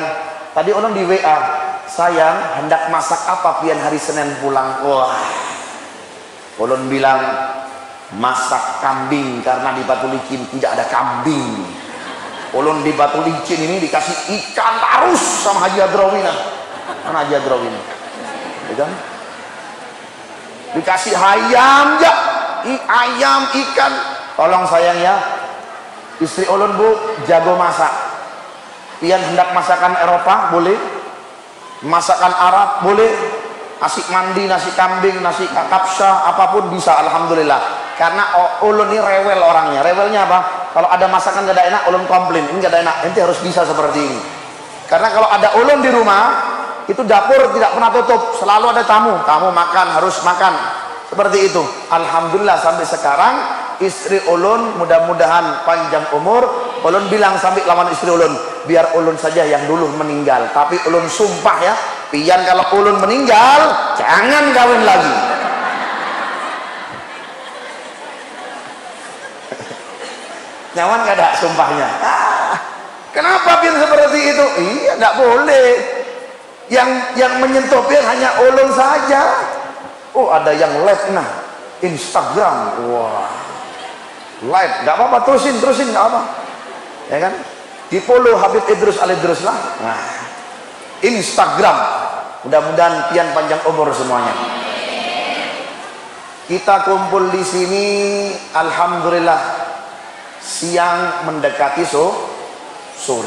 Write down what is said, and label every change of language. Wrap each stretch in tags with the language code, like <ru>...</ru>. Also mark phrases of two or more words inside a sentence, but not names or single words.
<bjn>Tadi orang di WA, sayang hendak masak apa pian hari Senin pulang. Wah, ulun bilang masak kambing karena di Batu Licin tidak ada kambing. Ulun di Batu Licin ini dikasih ikan tarus sama Haji Adrawina.</bjn> <id>Mana Haji Adrawina? Ya kan? Dikasih ayam ya, ayam ikan.</id> <bjn>Tolong sayang ya, istri ulun bu jago masak. Pian hendak masakan Eropa boleh, masakan Arab boleh, asik mandi, nasi kambing, nasi kapsa, apapun bisa, alhamdulillah. Karena ulun ini rewel orangnya.</bjn> <id>Rewelnya apa?</id> <bjn>Kalau ada masakan gak ada enak, ulun komplain, ini gak ada enak, ente harus bisa seperti ini. Karena kalau ada ulun di rumah, itu dapur tidak pernah tutup, selalu ada tamu makan, harus makan, seperti itu. Alhamdulillah sampai sekarang istri ulun mudah-mudahan panjang umur. Ulun bilang sampai lawan istri ulun, biar ulun saja yang dulu meninggal, tapi ulun sumpah ya, pian kalau ulun meninggal jangan kawin lagi.</bjn> <id>Nyaman gak ada sumpahnya?</id> <bjn>Kenapa pian seperti itu?</bjn> <id>Iya, tidak boleh. Yang menyentuh pian hanya ulun saja.</id> <bjn>Oh, ada yang live nah Instagram.</bjn> <id>Wah, live, nggak apa-apa, terusin nggak apa, ya kan? Di follow Habib Idrus Al Idrus lah. Nah, Instagram.</id> <bjn>Mudah-mudahan pian panjang umur semuanya. Kita kumpul di sini, alhamdulillah.</bjn> <id>Siang mendekati sore.</id>